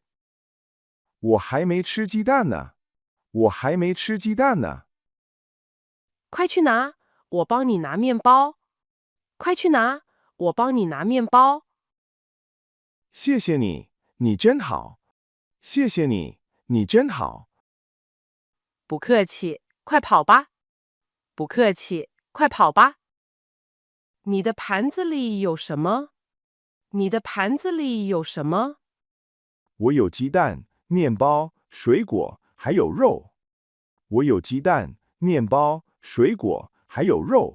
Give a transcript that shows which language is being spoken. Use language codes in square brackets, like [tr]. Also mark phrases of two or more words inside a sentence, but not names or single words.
[zh] 我還沒吃雞蛋呢。我還沒吃雞蛋呢。快去拿，我幫你拿麵包。快去拿，我幫你拿麵包。謝謝你，你真好。謝謝你，你真好。不客氣，快跑吧。不客氣，快跑吧。你的盤子裡有什麼？你的盤子裡有什麼？我有雞蛋、麵包、水果，還有肉。我有雞蛋、麵包、水果，還有肉。